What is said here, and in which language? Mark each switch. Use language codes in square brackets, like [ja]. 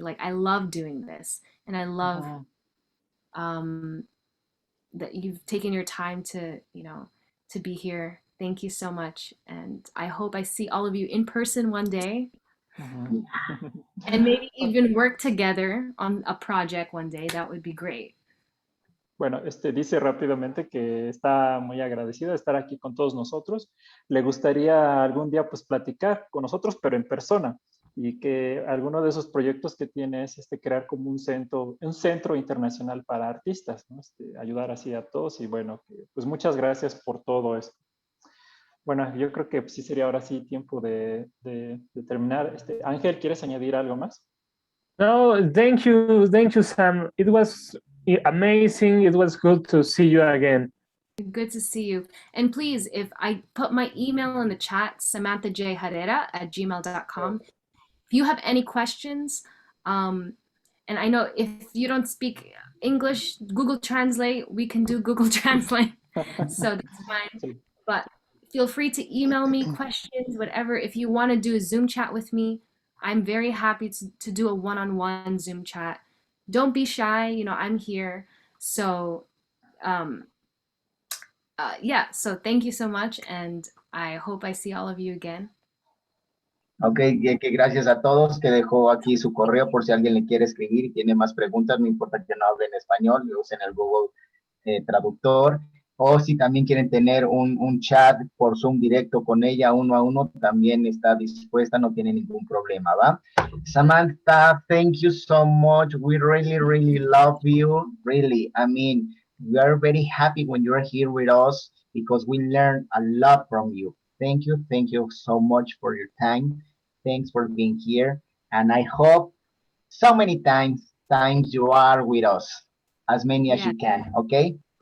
[en] Like, I love doing this, and I love that you've taken your time to to be here. Thank you so much, and I hope I see all of you in person one day. And maybe even work together on a project one day. That would be great. [es] Bueno, dice rápidamente que está muy agradecida de estar aquí con todos nosotros. Le gustaría algún día pues platicar con nosotros, pero en persona. Y que alguno de esos proyectos que tiene es crear como un centro internacional para artistas, ¿no? Ayudar así a todos. Y bueno, pues muchas gracias por todo esto. Bueno, yo creo que sí sería ahora sí tiempo de terminar. Ángel, ¿quieres añadir algo más? [en] No, thank you, Sam. It was amazing. It was good to see you again. Good to see you. And please, if I put my email in the chat, samanthajherrera@gmail.com. If you have any questions, and I know if you don't speak English, Google Translate, we can do Google Translate. So that's fine. But feel free to email me questions, whatever. If you want to do a Zoom chat with me, I'm very happy to do a one-on-one Zoom chat. Don't be shy, I'm here. So yeah, so thank you so much, and I hope I see all of you again. [es] Ok, que gracias a todos, que dejó aquí su correo por si alguien le quiere escribir y tiene más preguntas, no importa que no hable en español, usen el Google Traductor, o si también quieren tener un chat por Zoom directo con ella uno a uno, también está dispuesta, no tiene ningún problema, ¿va? [en] Samantha, thank you so much. We really, really love you. Really, I mean, we are very happy when you're here with us because we learn a lot from you. Thank you so much for your time. Thanks for being here. And I hope so many times you are with us, as many as you can, okay?